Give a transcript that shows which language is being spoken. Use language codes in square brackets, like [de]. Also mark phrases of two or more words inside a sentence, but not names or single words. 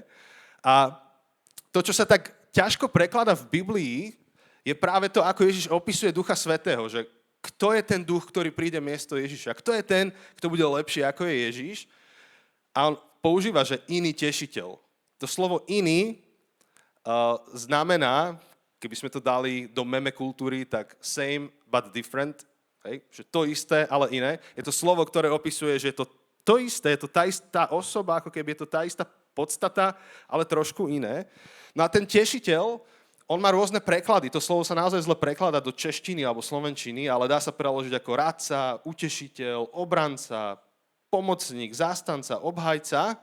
[sk] A to, čo sa tak ťažko prekladá v Biblii, je práve to, ako Ježiš opisuje Ducha Svätého, že kto je ten duch, ktorý príde miesto Ježiša? Kto je ten, kto bude lepší, ako je Ježiš? A on používa, že iný tešiteľ. To slovo iný znamená, keby sme to dali do meme kultúry, tak [en] same but different. [sk] Hej? Že to isté, ale iné. Je to slovo, ktoré opisuje, že je to isté, je to tá istá osoba, ako keby je to tá istá podstata, ale trošku iné. No a ten tešiteľ, on má rôzne preklady. To slovo sa naozaj zle prekladá do češtiny alebo slovenčiny, ale dá sa preložiť ako radca, utešiteľ, obranca, pomocník, zástanca, obhajca.